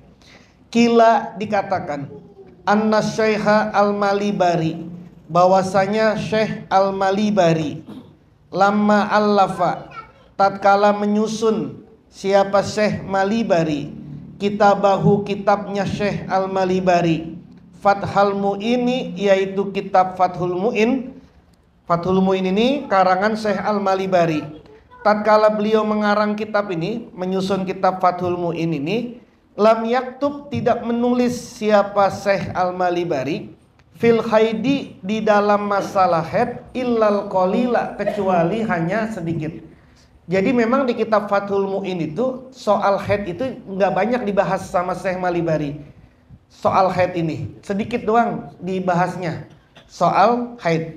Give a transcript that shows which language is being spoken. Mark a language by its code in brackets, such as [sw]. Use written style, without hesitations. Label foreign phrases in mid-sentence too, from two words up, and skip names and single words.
[id] Kila, dikatakan, anna Syekha al-Malibari, bahwasanya Syekh al-Malibari, [ar] لما ألف, [id] tatkala menyusun siapa Syekh Malibari, kitabahu, kitabnya Syekh al-Malibari, Fathul Mu'in, yaitu kitab Fathul Mu'in. Fathul Mu'in ini karangan Syekh al-Malibari. Tatkala beliau mengarang kitab ini, menyusun kitab Fathul Mu'in ini, [ar] لم يكتب, [id] tidak menulis siapa Syekh al-Malibari, [ar] في الحيض, [id] di dalam masalah haid, [ar] إلا القليل, [id] kecuali hanya sedikit. Jadi memang di kitab Fathul Mu'in itu soal haid itu nggak banyak dibahas sama Syekh Malibari. Soal haid ini sedikit doang dibahasnya, soal haid.